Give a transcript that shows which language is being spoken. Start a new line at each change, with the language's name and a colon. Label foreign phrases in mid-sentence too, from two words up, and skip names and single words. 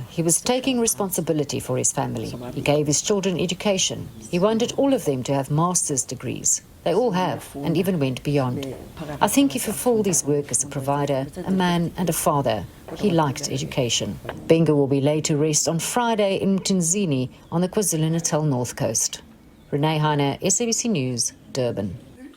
English: He was taking responsibility for his family. He gave his children education. He wanted all of them to have master's degrees. They all have, and even went beyond. I think he fulfilled his work as a provider, a man and a father. He liked education. Bengu will be laid to rest on Friday in Mtunzini on the KwaZulu-Natal North Coast. Renee Heine, SABC News, Durban.